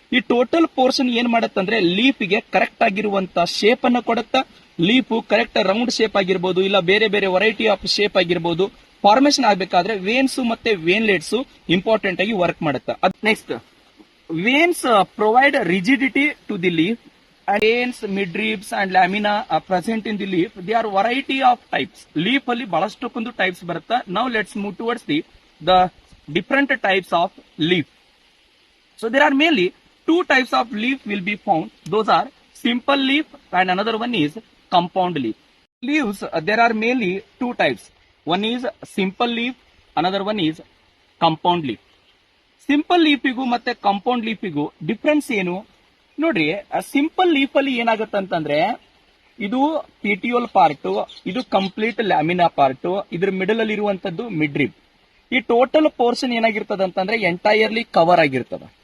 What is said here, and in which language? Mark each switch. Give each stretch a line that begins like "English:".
Kannada: ಈ total portion ಏನ್ ಮಾಡತ್ತಂದ್ರೆ leaf ಗೆ ಕರೆಕ್ಟ್ ಆಗಿರುವಂತ ಶೇಪ್ ಅನ್ನ ಕೊಡುತ್ತ. ಲೀಫ್ ಕರೆಕ್ಟ್ ರೌಂಡ್ ಶೇಪ್ ಆಗಿರ್ಬೋದು, ಇಲ್ಲ ಬೇರೆ ಬೇರೆ ವೆರೈಟಿ ಆಫ್ ಶೇಪ್ ಆಗಿರ್ಬೋದು. ಫಾರ್ಮೇಶನ್ ಆಗ್ಬೇಕಾದ್ರೆ ವೇನ್ಸ್ ಮತ್ತೆ ವೇನ್ಲೆಟ್ಸ್ ಇಂಪಾರ್ಟೆಂಟ್ ಆಗಿ ವರ್ಕ್ ಮಾಡುತ್ತೆ.
English: Next, veins provide rigidity to the leaf. Veins, midribs and lamina are present in the leaf. They are variety of types.
Kannada: Leaf ಅಲ್ಲಿ ಬಹಳಷ್ಟೊಂದು ಟೈಪ್ಸ್ ಬರುತ್ತೆ.
English: Now let's move towards the different types of leaf. So there are mainly two types of leaf will be found. Those are simple leaf and another one is compound leaf. Leaves, there are mainly two types. One is simple leaf, another one is compound leaf.
Kannada: Simple leaf ಇಗೂ ಮತ್ತೆ compound leaf ಇಗೂ difference ಏನು ನೋಡ್ರಿ. Simple leaf ಅಲ್ಲಿ ಏನಾಗುತ್ತೆ ಅಂತಂದ್ರೆ ಇದು petiole part, ಇದು complete lamina part, ಇದ್ರ middle ಅಲ್ಲಿ ಇರುವಂತದ್ದು ಮಿಡ್ ರಿಬ್. ಈ ಟೋಟಲ್ ಪೋರ್ಷನ್ ಏನಾಗಿರ್ತದ ಅಂತಂದ್ರೆ ಎಂಟೈರ್ಲಿ ಕವರ್ ಆಗಿರ್ತದ.